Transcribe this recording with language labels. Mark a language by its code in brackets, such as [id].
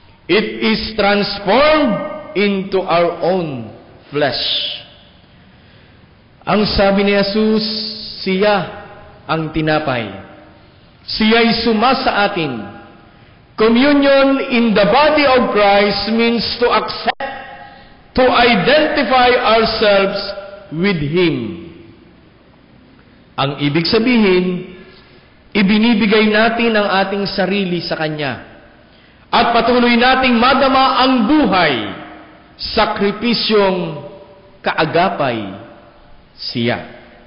[en] It is transformed into our own flesh. [tl] Ang sabi ni Jesus, siya ang tinapay. Siya'y sumasa atin. [en] Communion in the body of Christ means to accept, to identify ourselves with Him. [tl] Ang ibig sabihin, ibinibigay natin ang ating sarili sa Kanya at patuloy nating madama ang buhay, sakripisyong kaagapay siya.